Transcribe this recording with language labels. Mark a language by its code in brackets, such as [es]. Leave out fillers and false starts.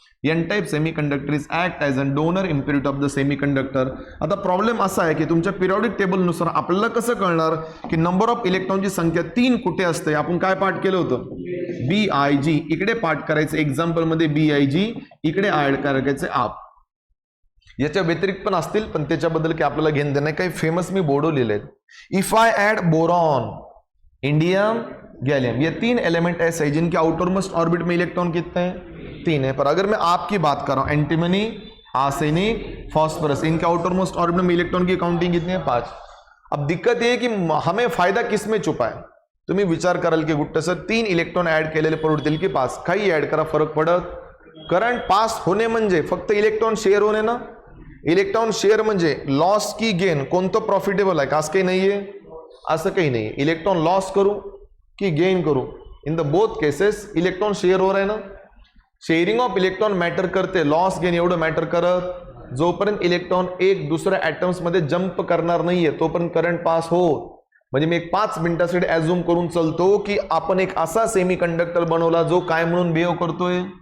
[en] N type semiconductor is act as an donor impurity of the semiconductor. [mr] आता problem असा आहे की तुमच्या पिरियॉडिक टेबलनुसार आपल्याला कसं कळणार की नंबर ऑफ इलेक्ट्रॉनची संख्या 3 कुठे असते. आपण काय पाठ केलं होतं, BIG. इकडे पाठ करायचं एक्झाम्पल मध्ये BIG, इकडे ऍड करायचे आप. याच्या व्यतिरिक्त पण असतील पण त्याच्याबद्दल की आपल्याला घेणं देणं. काही फेमस मी बोर्डो लिहिले. [en] if I add [hi] boron, indium, gallium, ये 3 एलिमेंट ऐसे हैं जिनके आउटरमोस्ट ऑर्बिट में इलेक्ट्रॉन कितने हैं, 3 है. पर अगर मैं आपकी बात कर रहा हूं, एंटीमनी, आर्सेनिक, फॉस्फोरस, इनके आउटरमोस्ट ऑर्बिट में इलेक्ट्रॉन की काउंटिंग कितनी है, 5. अब दिक्कत ये है कि हमें फायदा किस में छुपा है. [mr] तुम्ही विचार कराल की गुट्टे सर 3 इलेक्ट्रॉन ऍड केलेले परवडतील की 5, काही ऍड करा फरक पडत. करंट पास होणे म्हणजे फक्त इलेक्ट्रॉन शेअर होणे ना. इलेक्ट्रॉन शेअर म्हणजे लॉस की गेन, कोणतं प्रॉफिटेबल आहे का, असं काही नाहीये. असं काही नाही. इलेक्ट्रॉन लॉस करू की गेन करू, [en] in the both cases [hi] electron share हो रहा है ना. [mr] शेअरिंग ऑफ इलेक्ट्रॉन मॅटर करते, लॉस गेन एवढं मॅटर करत. जोपर्यंत इलेक्ट्रॉन एक दुसऱ्या ऍटम्स मध्ये जंप करणार नाहीये तोपर्यंत करंट पास हो. म्हणजे मी एक 5 मिनिटासाठी ऍझ्युम करून चालतो की आपण एक असा सेमी कंडक्टर बनवला जो काय म्हणून बिहेव करतोय.